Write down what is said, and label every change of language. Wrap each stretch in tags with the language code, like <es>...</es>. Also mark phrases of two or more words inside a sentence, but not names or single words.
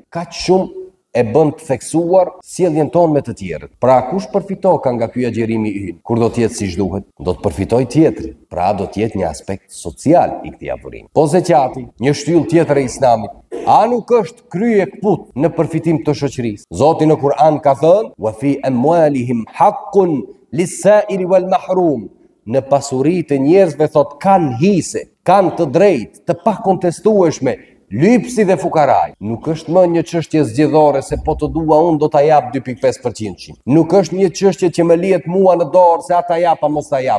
<sq>Kaq shumë e bën të theksuar sjelljen tonë me të tjerët. Pra kush përfiton nga ky agjerimi ynë? Kur do të jetë siç duhet, do të përfitoj tjetri. Pra do të jetë një aspekt social i këtij adhurimi. Po zeqati, një shtyllë tjetër e Islamit, a nuk është krye kput në përfitim të shoqërisë? Zoti në Kur'an ka thënë:</sq> <ar>"وفي أموالهم حق للسائل والمحروم."</ar> <sq>Në pasuritë e njerëzve thot kanë hise, kanë të drejtë, të pakontestueshme, lypsi dhe fukaraj. Nuk është më një çështje zgjedhore se po të dua unë do ta jap 2.5%. Nuk është një çështje që më lihet mua në dorë se ata jap a mos ta jap.</sq>